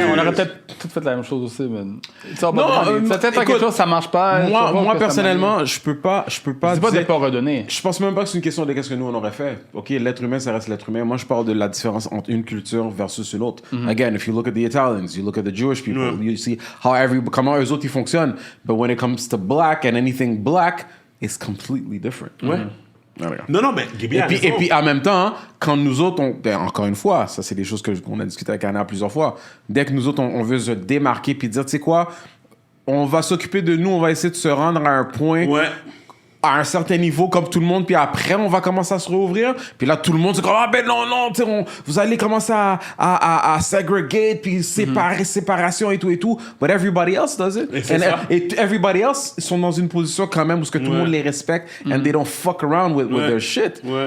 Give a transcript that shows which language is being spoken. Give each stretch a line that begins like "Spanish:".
French: On aurait peut-être tout fait la même chose aussi, mais Non, peut-être écoute, quelque chose ça marche pas. Moi personnellement, je peux pas c'est pas de dire... pas redonner. Je pense même pas que c'est une question de qu'est-ce que nous on aurait fait. Ok, l'être humain, ça reste l'être humain. Moi, je parle de la différence entre une culture versus une autre.
English: Again, if you look at the Italians, you look at the Jewish people, you see
French: comment eux autres ils fonctionnent.
English: But when it comes to black and anything black, it's completely different.
French: Ouais. Non, mais Gaby a Et puis en même temps, quand nous autres, encore une fois, ça c'est des choses qu'on a discuté avec Anna plusieurs fois, dès que nous autres, on veut se démarquer puis dire, tu sais quoi, on va s'occuper de nous, on va essayer de se rendre à un point, à un certain niveau comme tout le monde, puis après on va commencer à se rouvrir, puis là tout le monde c'est comme non, tu sais, vous allez commencer à segregate, puis séparation et tout,
English: but everybody else does it,
French: et
English: everybody else
French: sont dans une position quand même où tout le monde les respecte,
English: and they don't fuck around with their shit.